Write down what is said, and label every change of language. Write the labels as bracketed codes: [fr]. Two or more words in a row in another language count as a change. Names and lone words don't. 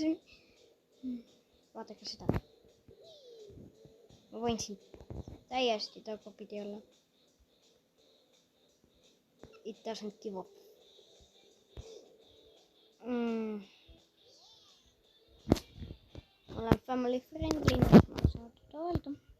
[et] Vaadake seda. Ma võin siin täiesti tagurpidi olla. [en] It doesn't give up. [et] Ma olen [en] family friendly, [et] nii et ma saan seda öelda.